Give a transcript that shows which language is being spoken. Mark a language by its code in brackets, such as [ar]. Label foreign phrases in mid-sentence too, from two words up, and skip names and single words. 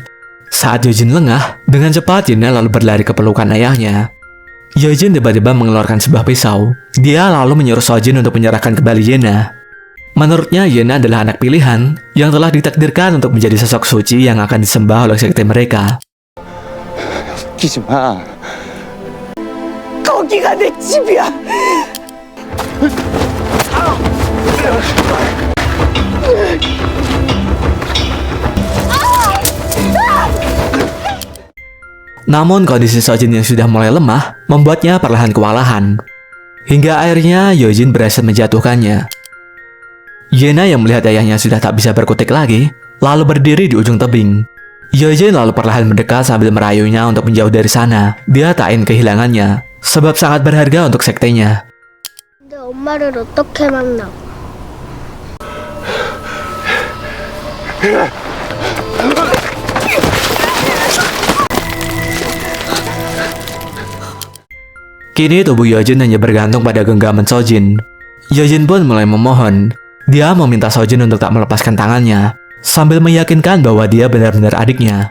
[id] Saat Yojin lengah, dengan cepat Yena lalu berlari ke pelukan ayahnya. Yojin tiba-tiba mengeluarkan sebuah pisau. Dia lalu menyuruh Sojin untuk menyerahkan kembali Yena. Menurutnya Yena adalah anak pilihan yang telah ditakdirkan untuk menjadi sosok suci yang akan disembah oleh sekte mereka. [ko] 끼지 마. 거기가 내 집이야. [id] Namun kondisi Sojin yang sudah mulai lemah membuatnya perlahan kewalahan. Hingga akhirnya Yojin berhasil menjatuhkannya. Yena yang melihat ayahnya sudah tak bisa berkutik lagi, lalu berdiri di ujung tebing. Yojin lalu perlahan mendekat sambil merayunya untuk menjauh dari sana. Dia tak ingin kehilangannya, sebab sangat berharga untuk sektenya. [ko] 내 엄마를 어떻게 만나? [id] Kini tubuh Yojin hanya bergantung pada genggaman Sojin. Yojin pun mulai memohon. Dia meminta Sojin untuk tak melepaskan tangannya, sambil meyakinkan bahwa dia benar-benar adiknya.